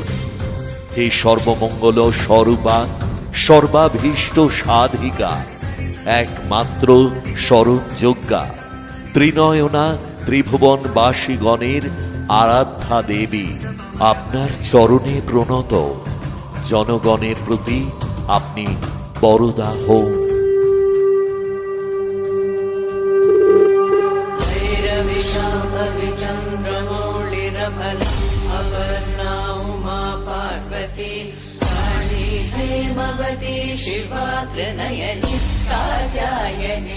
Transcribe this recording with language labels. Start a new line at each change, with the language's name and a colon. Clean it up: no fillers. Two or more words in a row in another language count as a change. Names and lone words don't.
Bangla: হে সর্বমঙ্গল স্বরূপা, সর্বাভীষ্ট সাধিকা, একমাত্র শরণযোগ্যা, ত্রিনয়না ত্রিভুবনবাসীগণের আরাধ্যা দেবী, আপনার চরণে প্রণত জনগণের প্রতি আপনি বরদা হন।
Sanskrit: भैरवि शाम्भवि चन्द्रमौळिरफल अपर्णा उमा पार्वती काली हेमवती शिवा त्रिनयनी कात्यायनी